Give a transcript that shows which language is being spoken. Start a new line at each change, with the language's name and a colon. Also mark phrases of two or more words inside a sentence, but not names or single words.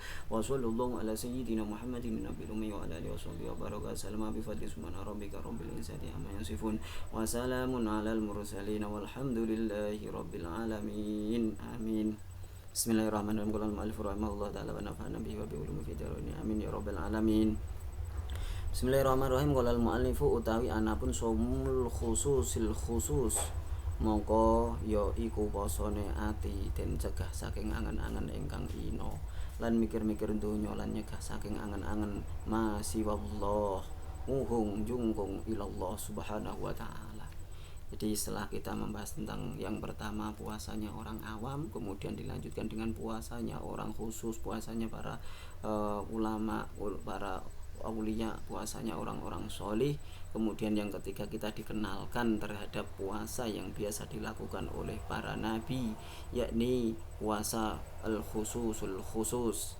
Arabic: وصلى الله على سيدنا محمد النبي الأمي وعلى آله وصحبه وبارك وسلم بفضل سبحان ربك رب العزة عما يصفون وسلام على المرسلين والحمد لله رب العالمين. آمين. بسم الله الرحمن الرحيم. قال المؤلف رحمه الله تعالى ونفعنا به وبعلومه في الدارين. آمين يا رب العالمين. بسم الله الرحمن الرحيم. قال المؤلف
Javanese: utawi anapun
Arabic: صوم خصوص الخصوص,
Javanese: mongko ya iku posone ati den cegah saking angen-angen ingkang ina, lan mikir-mikir donya, lan nyegah saking angen-angen masiwallah muhung jungkung
Arabic: إلى الله سبحانه وتعالى.
Indonesian: Jadi setelah kita membahas tentang yang pertama puasanya orang awam, kemudian dilanjutkan dengan puasanya orang khusus, puasanya para ulama, para aulia, puasanya orang-orang solih. Kemudian yang ketiga kita dikenalkan terhadap puasa yang biasa dilakukan oleh para nabi, yakni puasa
Arabic: الخصوص الخصوص.